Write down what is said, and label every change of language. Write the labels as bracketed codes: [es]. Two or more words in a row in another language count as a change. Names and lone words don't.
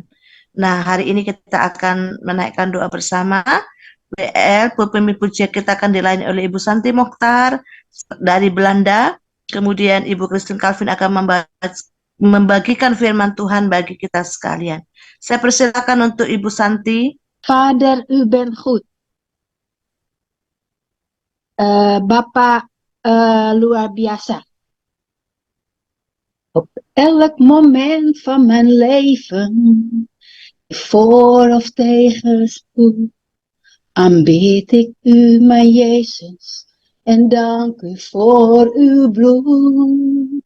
[id] Nah, hari ini kita akan menaikkan doa bersama. BL, pemimpin pujian kita akan dilayani oleh Ibu Santi Mokhtar dari Belanda. Kemudian Ibu Christine Calvin akan membagikan firman Tuhan bagi kita sekalian. Saya persilakan untuk Ibu Santi. [nl] Vader, u bent goed. [id] Bapak luar biasa. [nl] Op elk moment van mijn leven, voor of tegenspoed, aanbid ik u, mijn Jezus, en dank u voor uw bloed.